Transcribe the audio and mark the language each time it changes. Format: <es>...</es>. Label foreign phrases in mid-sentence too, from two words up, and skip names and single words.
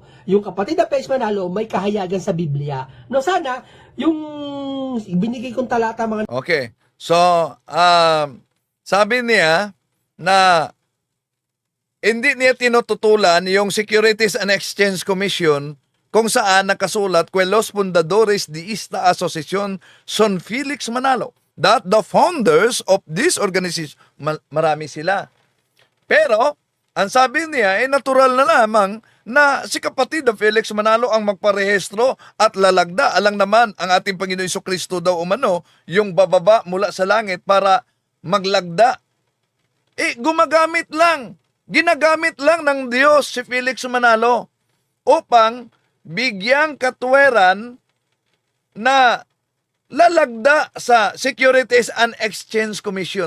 <tl>Yung kapatid na Felix Manalo may kahayagan sa Biblia. No, sana yung binigay kong talata mga... Okay. So, sabi niya na hindi niya tinututulan yung Securities and Exchange Commission kung saan nakasulat</tl> <es>que los fundadores de esta asociación son Felix Manalo,</es> <en>that the founders of this organization,</en> <tl>marami sila. Pero, ang sabi niya, natural na lamang na si kapatid na Felix Manalo ang magparehistro at lalagda. Alang naman ang ating Panginoon Jesucristo daw umano, yung bababa mula sa langit para maglagda. Ginagamit lang ng Diyos si Felix Manalo upang bigyang katwiran na lalagda sa Securities and Exchange Commission.</tl>